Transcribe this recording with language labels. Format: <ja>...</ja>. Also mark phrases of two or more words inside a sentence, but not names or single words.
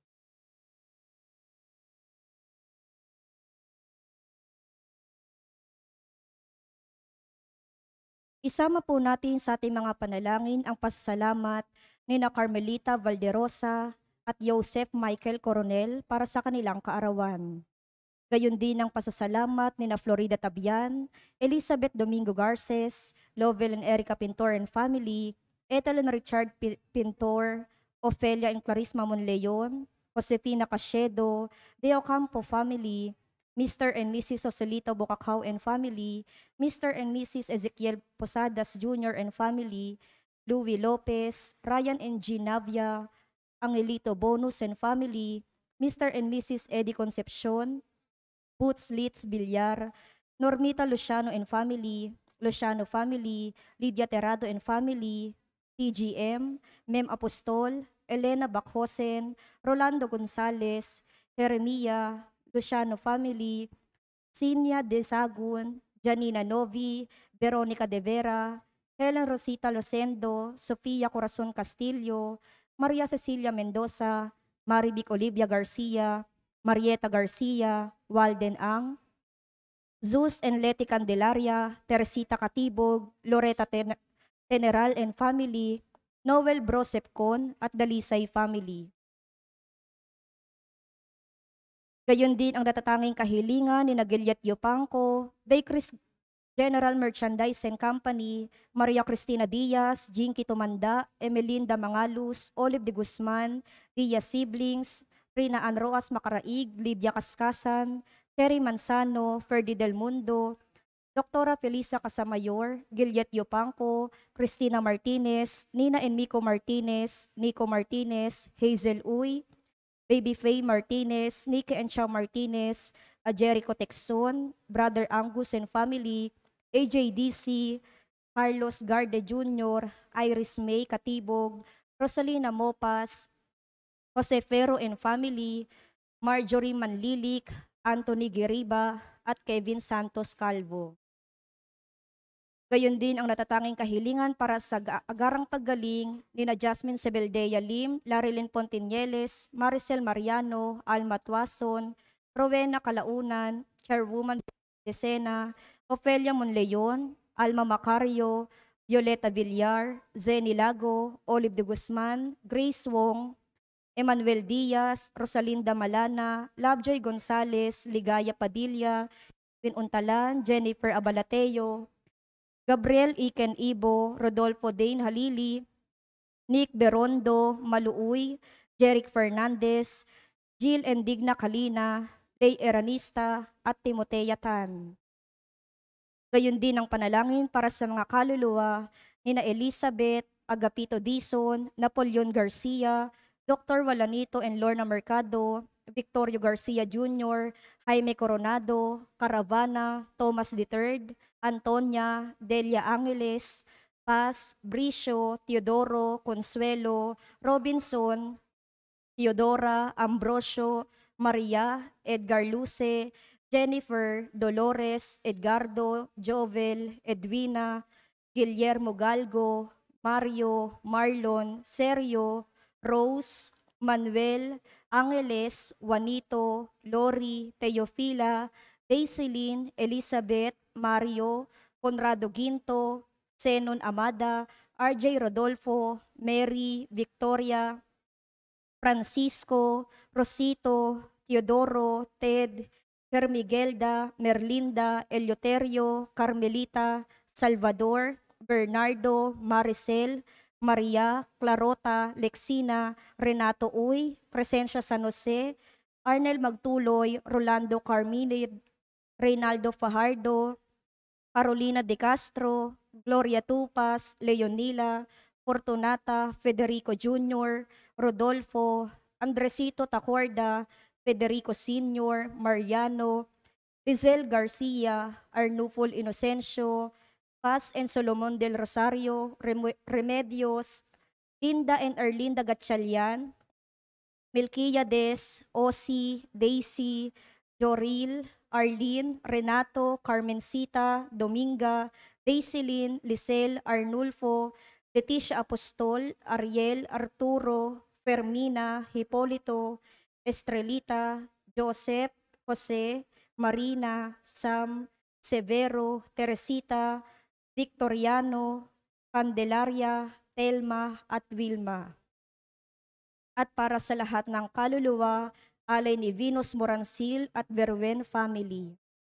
<tl>Isama po natin sa ating mga panalangin ang pasasalamat ni na Carmelita Valderosa at Joseph Michael Coronel para sa kanilang kaarawan. Gayon din ang pasasalamat ni na Florida Tabian, Elizabeth Domingo Garces, Lovell and Erica Pintor and family, Ethel and Richard Pintor, Ofelia and Clarisma Monleon, Josefina Cachedo, De Ocampo family, Mr. and Mrs. Joselito Bocacao and family, Mr. and Mrs. Ezekiel Posadas Jr. and family, Louis Lopez, Ryan and Jean Navia, Angelito Bonus and family, Mr. and Mrs. Eddie Concepcion, Boots Litz Villar, Normita Luciano and family, Luciano family, Lydia Terrado and family, TGM, Mem Apostol, Elena Bakhosen, Rolando Gonzales, Jeremia, Luciano family, Sinia De Sagun, Janina Novi, Veronica De Vera, Helen Rosita Losendo, Sofia Corazon Castillo, Maria Cecilia Mendoza, Marivic Olivia Garcia, Marieta Garcia, Walden Ang, Zeus and Leti Candelaria, Teresita Katibog, Loretta Teneral and family, Noel Brosepcon at Dalisay family. Gayon din ang natatanging kahilingan ni Giliat Yopangco, Baycris General Merchandise and Company, Maria Cristina Diaz, Jinky Tumanda, Emelinda Mangalus, Olive de Guzman, Diaz Siblings, Rina Ann Roas Macaraig, Lydia Kaskasan, Ferry Manzano, Ferdi Del Mundo, Doktora Felisa Casamayor, Giliat Yopangco, Cristina Martinez, Nina and Miko Martinez, Nico Martinez, Hazel Uy, Baby Faye Martinez, Nikki and Chow Martinez, Jericho Texon, Brother Angus and family, AJDC, Carlos Garde Jr., Iris May Katibog, Rosalina Mopas, Jose Ferro and family, Marjorie Manlilik, Anthony Geriba, at Kevin Santos Calvo. Gayon din ang natatanging kahilingan para sa agarang paggaling ni na Jasmine Sebeldea Lim, Larilyn Pontinieles, Maricel Mariano, Alma Tuason, Rowena Calaunan, Chairwoman Decena, Ofelia Monleon, Alma Macario, Violeta Villar, Zenny Lago, Olive de Guzman, Grace Wong, Emmanuel Diaz, Rosalinda Malana, Lovejoy Gonzales, Ligaya Padilla, Vin Untalan, Jennifer Abalateo, Gabriel Iken Ibo, Rodolfo Dane Halili, Nick Berondo, Maluuy, Jeric Fernandez, Jill Endigna Kalina, Lay Eranista, at Timotea Tan. Gayon din ang panalangin para sa mga kaluluwa ni na Elizabeth, Agapito Dizon, Napoleon Garcia, Dr. Walanito and Lorna Mercado, Victorio Garcia Jr., Jaime Coronado, Caravana, Thomas III, Antonia, Delia Angeles, Paz, Bricio, Teodoro, Consuelo, Robinson, Teodora, Ambrosio, Maria, Edgar Luce, Jennifer, Dolores, Edgardo, Jovel, Edwina, Guillermo Galgo, Mario, Marlon, Sergio, Rose, Manuel, Angeles, Juanito, Lori, Teofila, Daisilin, Elizabeth, Mario, Conrado Ginto, Zenon Amada, RJ Rodolfo, Mary, Victoria, Francisco, Rosito, Teodoro, Ted, Hermigelda, Merlinda, Eleuterio, Carmelita, Salvador, Bernardo, Maricel, Maria, Clarota, Lexina, Renato Uy, Crescencia San Jose, Arnel Magtuloy, Rolando Carminid, Reynaldo Fajardo, Carolina De Castro, Gloria Tupas, Leonila, Fortunata Federico Jr., Rodolfo, Andresito Tacorda, Federico Sr., Mariano, Rizel Garcia, Arnulfo Inocencio, Paz and Solomon del Rosario, Remedios, Linda and Erlinda Gatchalian, Melquiades, Osi, Daisy, Joril, Arlene, Renato, Carmencita, Dominga, Daisilyn, Lisel, Arnulfo, Leticia Apostol, Ariel, Arturo, Fermina, Hipolito, Estrelita, Joseph, Jose, Marina, Sam, Severo, Teresita, Victoriano, Candelaria, Telma, at Wilma. At para sa lahat ng kaluluwa, alay ni Venus Morancil at Verwen family.</tl>